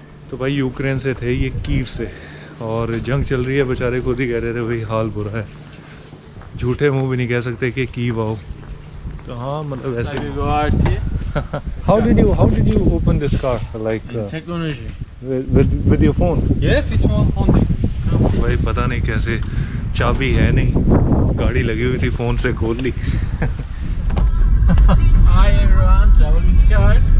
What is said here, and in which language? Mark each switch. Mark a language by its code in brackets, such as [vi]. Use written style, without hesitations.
[hi] तो भाई यूक्रेन से थे ये कीव से और जंग चल रही है. बेचारे खुद ही कह रहे थे भाई हाल बुरा है. झूठे मुंह भी नहीं कह सकते कि कीव आओ. तो हाँ मतलब ऐसे. [en] How did you open this car like Technology. with your phone? Yes, which one? [hi] भाई पता नहीं कैसे. चाबी है नहीं. गाड़ी लगी हुई थी फोन से खोल ली. [en] Hi everyone, traveling car.